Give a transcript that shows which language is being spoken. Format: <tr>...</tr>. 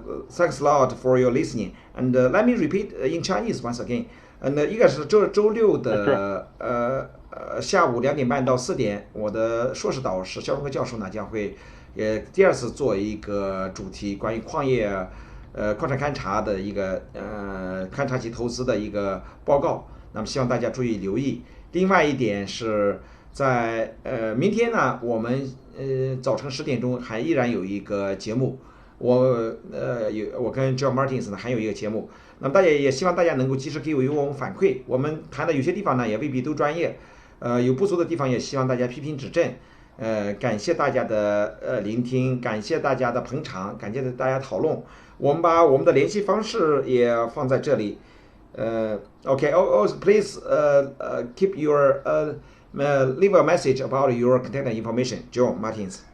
<en>Thanks a lot for your listening. And let me repeat in Chinese once again.</en> <zh>那一个是周六的下午2点半到4点，我的硕士导师肖荣科教授呢将会第二次做一个主题关于矿业矿产勘察的一个勘察及投资的一个报告，那么希望大家注意留意。另外一点是在明天呢，我们早晨10点钟还依然有一个节目，我跟 Joe Martins 呢还有一个节目，那么大家也希望大家能够及时给予我们反馈，我们谈的有些地方呢也未必都专业，有不足的地方也希望大家批评指正。感谢大家的聆听，感谢大家的捧场，感谢大家讨论。我们把我们的联系方式也放在这里。</zh> <en>Okay. Please keep your leave a message about your contact information, Joe Martins.</en>